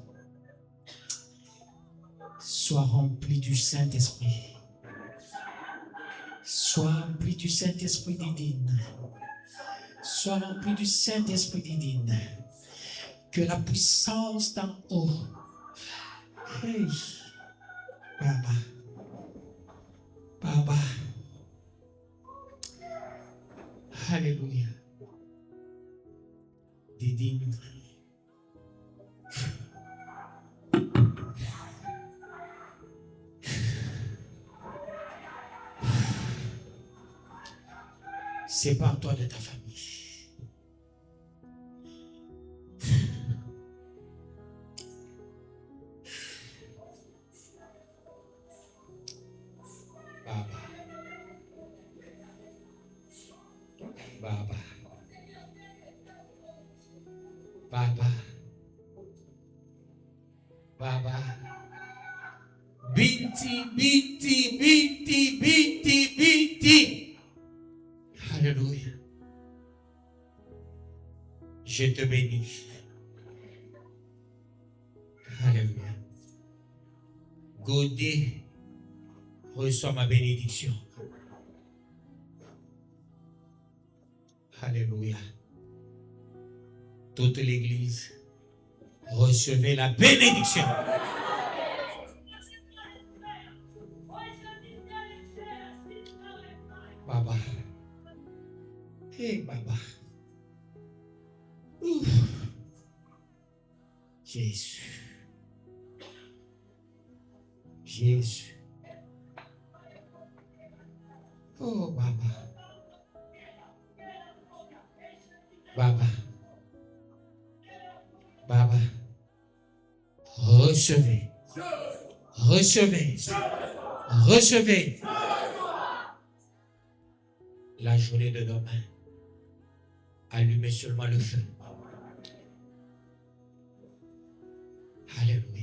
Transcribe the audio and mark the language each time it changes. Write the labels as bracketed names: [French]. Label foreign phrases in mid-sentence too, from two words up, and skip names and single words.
[French] Sois rempli du Saint-Esprit. Sois rempli du Saint-Esprit Didine. Sois rempli du Saint-Esprit Didine. Que la puissance d'en haut. Hey, Baba. Baba. Alléluia. Didine. Sépare-toi de ta famille. Baba. Baba. Baba. Baba. Binti, binti, binti, binti, binti. Alléluia. Je te bénis. Alléluia. Godé, reçois ma bénédiction. Alléluia. Toute l'église, recevez la bénédiction. Baba. Hey, Baba. Ouf. Jésus. Jésus. Oh, Baba. Baba. Baba. Reçois Recevez. Recevez. Recevez. La journée de demain. Allumez seulement le feu. Alléluia.